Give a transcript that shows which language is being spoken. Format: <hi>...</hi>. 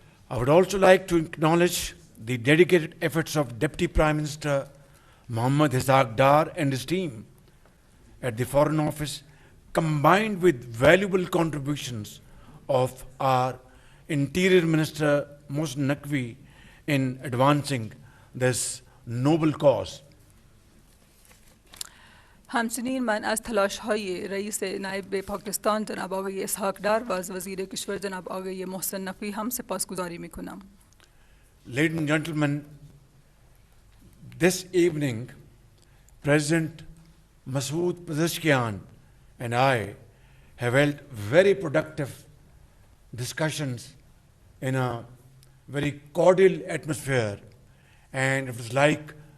<en>I would also like to acknowledge the dedicated efforts of Deputy Prime Minister Mohammad Ishaq Dar and his team at the Foreign Office, combined with valuable contributions of our Interior Minister Mohsen Naqvi in advancing this noble cause.</en> <fa>همچنین من از تلاش‌های رئیس نایب پاکستان جناب آقای اسحاق ڈار و از وزیر کشور جناب آقای محسن نقوی هم سپاسگزاری می‌کنم.</fa> <en>Ladies and gentlemen, this evening, President Masood Pezeshkian and I have held very productive discussions in a very cordial atmosphere, and it was like,</en>